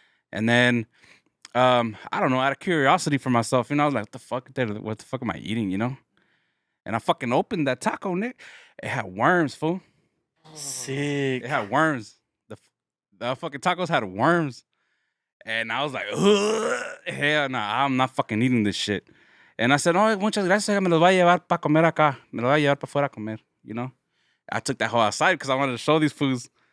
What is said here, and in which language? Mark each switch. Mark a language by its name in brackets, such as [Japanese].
[English] And then, I don't know, out of curiosity for myself, you know, I was like, what the fuck am I eating, you know? And I fucking opened that taco, Nick. It had worms, fool. Sick. It had worms. The fucking tacos had worms. And I was like, ugh, hell no, I'm not fucking eating this shit. [Spanish] And I said, oh, muchas gracias, me los voy a llevar para comer acá. Me los voy a llevar para afuera a comer, [English] you know? I took that whole outside because I wanted to show these fools.